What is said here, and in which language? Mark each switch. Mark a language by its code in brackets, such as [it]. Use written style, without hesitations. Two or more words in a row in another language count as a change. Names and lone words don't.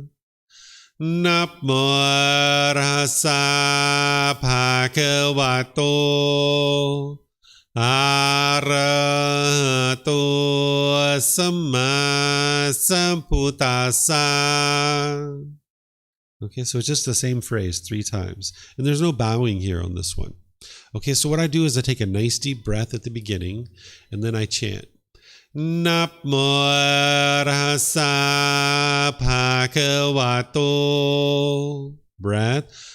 [pi] Namo Tassa Bhagavato Arahato Samma Sambuddhassa. [en] Okay, so it's just the same phrase 3 times. And there's no bowing here on this one. Okay, so what I do is I take a nice deep breath at the beginning, and then I chant. [pi] Namo Tassa Bhagavato. [en] Breath.